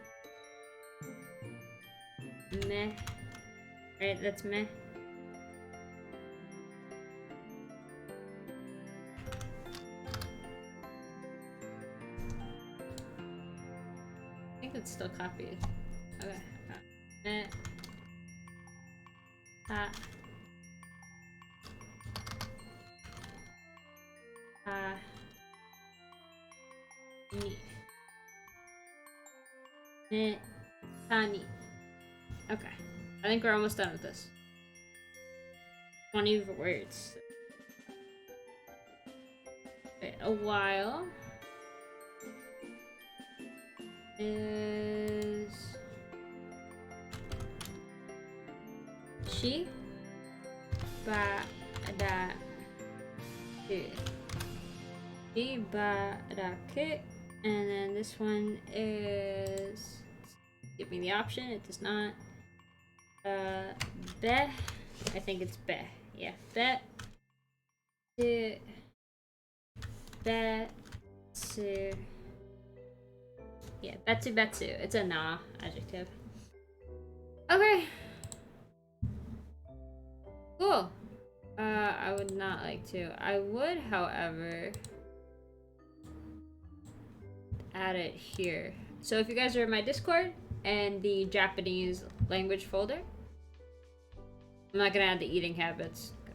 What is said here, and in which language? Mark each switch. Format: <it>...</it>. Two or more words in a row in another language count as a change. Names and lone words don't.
<en>Meh. Right, that's meh. I think it's still copied. Okay. Meh. Ha. Ha. Ni. Meh. Tani. Okay. I think we're almost done with this. 20 words. Okay, a while is</en> <ja>しばらく. しばらく.</ja> <en>And then this one is, give me the option, it does not. Be, I think it's be, yeah, be, to, betsu, yeah, betsu, it's a na adjective. Okay, cool. I would not like to. I would, however, add it here. So if you guys are in my Discord and the Japanese language folder, I'm not gonna add the eating habits.</en>